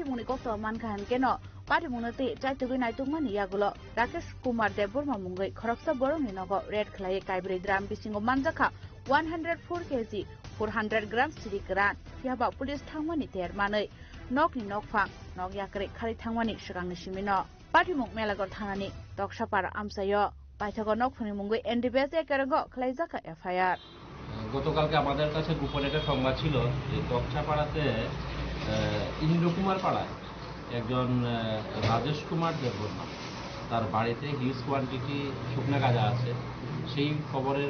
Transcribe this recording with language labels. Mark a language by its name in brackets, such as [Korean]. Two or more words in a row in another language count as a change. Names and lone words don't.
[Kok Borok] muni koktuma manka hankeno pati munate chaitugui naitungmani yagulo Rakesh Kumar Debborma mungai khoroksa borongni nogo red khlai kaibri dram bisingo manjaka 104 kg 400 gram sidik ran fiaba police thangmani termanai nokni nokfang nok yakre khari thangmani sikangni simino Patimuk melagor thanani tokshapara amsayo পাইথাগো নকফনি মুঙ্গই এনডিপিএস একেরঙ্গো খ্লাইজাকা এফআইআর [Bangla] গতকালকে আমাদের কাছে গোপন একটা সংবাদ ছিল যে তকছাপাড়াতে ইন্দ্রকুমার পাড়ায় একজন রাজেশ কুমার দেববর্মা তার বাড়িতে [English] huge quantity [Bangla] শুকনা গাঁজা আছে সেই খবরের